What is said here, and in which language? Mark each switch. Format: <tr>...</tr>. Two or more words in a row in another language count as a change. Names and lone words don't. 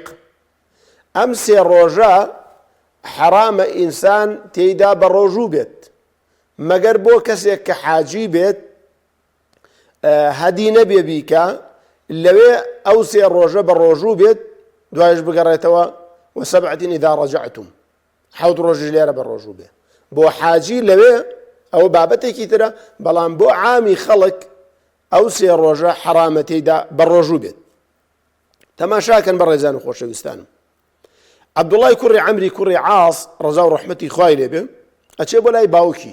<ckb>ئەم سێ ڕۆژە حرامە ئینسان تێیدا بە ڕۆژوو بێت، مەگەر بۆ کەسێک کە حاجی بێت هەدی نەبێ بیکە، لەوێ ئەو سێ ڕۆژە بە ڕۆژوو بێت، دوایش بگەڕێتەوە</ckb> <ar>وسبعة إذا رجعتم،</ar> <ckb>حوت ڕۆژی لێرە بە ڕۆژوو بێ. بۆ حاجی لەوێ ئەو بابەتێکی ترە، بەڵام بۆ عامی خەڵک ئەو سێ ڕۆژە حرامە تێیدا بە ڕۆژوو بێت. تەماشاکەن بەڕێزان و خۆشەویستانم، عەبدوڵای کوڕی عەمری کوڕی عاص ڕەزا و ڕەحمەتی خوای لێبێ ئەچێ بۆ لای باوکی.</ckb>